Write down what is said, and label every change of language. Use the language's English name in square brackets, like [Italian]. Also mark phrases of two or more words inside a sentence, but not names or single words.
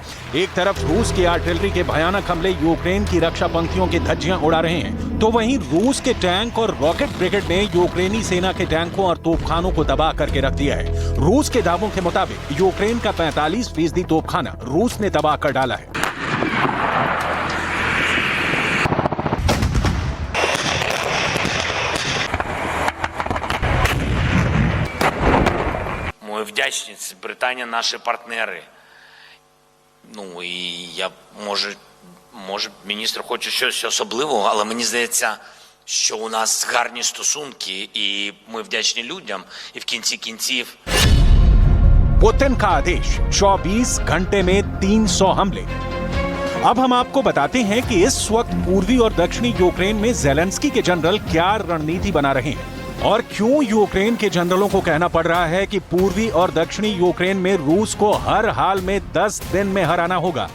[Hindi] एक तरफ रूस की आर्टिलरी के भयानक हमले यूक्रेन की रक्षा पंक्तियों की धज्जियां उड़ा रहे हैं, तो वहीं रूस के टैंक और [English] rocket brigade [Hindi] ने यूक्रेनी सेना के टैंकों और तोपखानों को तबाह करके रख दिया है। रूस के दावों के मुताबिक यूक्रेन का 45% तोपखाना रूस ने तबाह कर डाला है। [Ukrainian] Ми вдячні, Британія наші партнери. Ну і я, може міністр хоче щось особливого, але мені здається, що у нас гарні стосунки і ми вдячні людям, і в кінці кінців. [Hindi] पुतिन का आदेश 24 घंटे में 300 हमले। अब हम आपको बताते हैं कि इस वक्त पूर्वी और दक्षिणी यूक्रेन में ज़ेलेंस्की के जनरल क्या रणनीति बना रहे हैं और क्यों यूक्रेन के जनरलों को कहना पड़ रहा है कि पूर्वी और दक्षिणी यूक्रेन में रूस को हर हाल में 10 दिन में हराना होगा।